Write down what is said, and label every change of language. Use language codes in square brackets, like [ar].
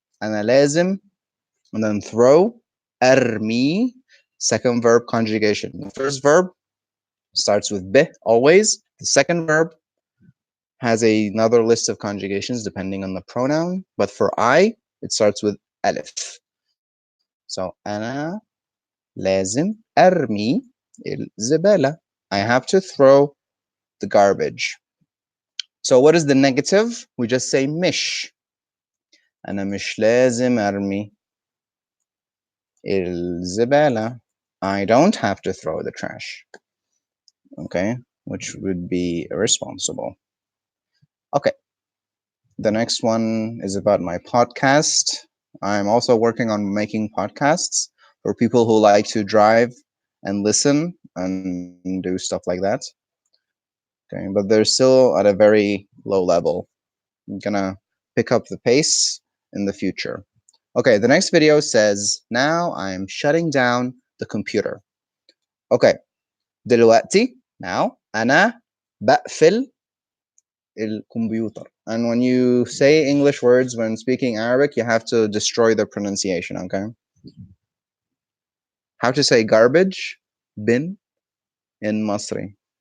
[en] And لازم, and then throw, أرمي, second verb conjugation. The first verb starts with be always. The second verb has another list of conjugations depending on the pronoun. But for I, it starts with ألف. [ar] So أنا لازم أرمي الزبالة. [en] I have to throw the garbage. So what is the negative? We just say مش. [ar] أنا مش لازم أرمي الزبالة. [en] I don't have to throw the trash. Okay, which would be irresponsible. Okay, the next one is about my podcast. I'm also working on making podcasts for people who like to drive and listen and do stuff like that. Okay, but they're still at a very low level. I'm gonna pick up the pace in the future. Okay, the next video says, now I'm shutting down the computer. [ar] Okay, دلوقتي, now, أنا بقفل الكمبيوتر. [en] And when you say English words when speaking Arabic, you have to destroy the pronunciation, okay? How to say garbage, bin, in Masri.